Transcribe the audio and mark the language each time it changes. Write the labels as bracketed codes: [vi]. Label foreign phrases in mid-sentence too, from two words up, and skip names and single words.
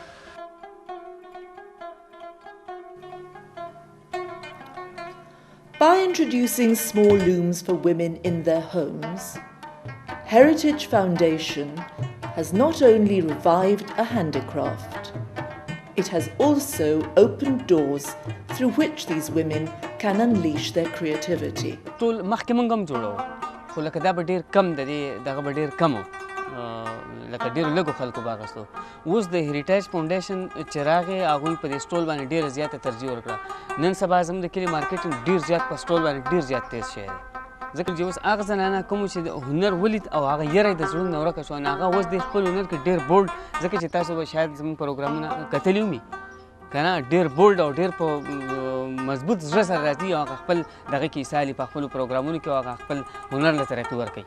[en] By introducing small looms for women in their homes, Heritage Foundation has not only revived a handicraft, it has also opened doors through which these women can unleash their creativity. [ps] خو لکه دا به ډېر کم د دې دغه به ډېر کم لکه ډېرو لږو خلکو به اخیستو. اوس د هیریټیج فاونډیشن چې راغی هغوی په دې سټول باندې ډېره زیاته ترجیح ورکړه. نن سبا زموږ د کلي مارکیټینګ ډېر زیات په سټول باندې ډېر زیات تیز شوی دی، ځکه چې اوس هغه زنانه کومو چې د هنر ولید او هغه یره د زړونو نه ورکه شوه، نو هغه اوس د خپل هنر کې ډېر بولډ، ځکه چې تاسو به شاید زموږ پروګرامونه کتلي ومي که نه، ډېر بولډ او ډېر په مضبوط زړه سره راځي او هغه خپل دغه کې ایسالي په خپلو پروګرامونو کې او هغه خپل هنر له ترقي ورکوي.